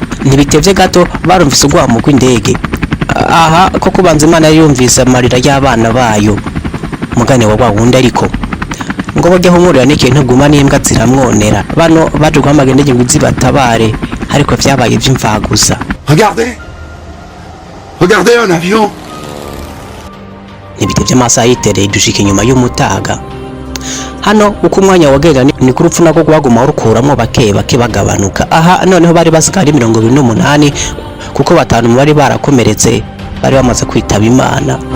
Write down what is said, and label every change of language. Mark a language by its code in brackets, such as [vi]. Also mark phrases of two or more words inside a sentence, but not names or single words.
[rn] ntibitevye gato barumvise urwamo rw'indege. Aha ko kubanza Imana yumvise amarira y'abana bayo mugane wa wundi ariko ngo bajya humurira n'ikintu guma n'imbwa ziramwonera bano baje guhamagara indege ngo zibatabare ariko vyabaye ivy'imfagusa. [fr] Regardez un avion. [rn] Ntibitevye amasaha yitereye dushika inyuma y'umutaga. Hano uko umwanya wagenda ni ku rupfu nako gwaguma rukuramwo bake bagabanuka. Aha noneho bari basigara 28 kuko batanu mu bari barakomeretse bari bamaze kwitaba Imana.